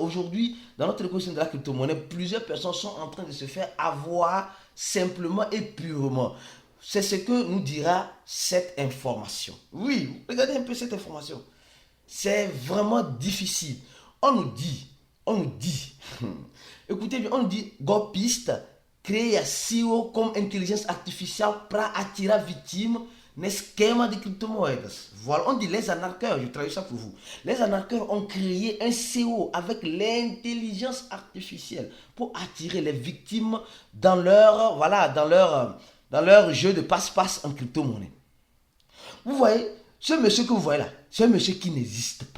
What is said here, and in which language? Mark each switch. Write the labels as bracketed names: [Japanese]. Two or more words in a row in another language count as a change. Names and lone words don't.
[French] Aujourd'hui, dans notre écosystème de la crypto-monnaie, plusieurs personnes sont en train de se faire avoir simplement et purement. C'est ce que nous dira cette information. Oui, regardez un peu cette information. C'est vraiment difficile. On nous dit, écoutez bien, on nous dit, [Portuguese] golpiste cria CEO como intelligência artificial para atirar vítima no esquema de criptomoedas. [French] Voilà, on dit les anarcheurs, je traduis ça pour vous. Les anarcheurs ont créé un CEO avec l'intelligence artificielle pour attirer les victimes dans leur jeu de passe-passe en crypto-monnaie. Vous voyez, ce monsieur que vous voyez là, c'est un monsieur qui n'existe pas.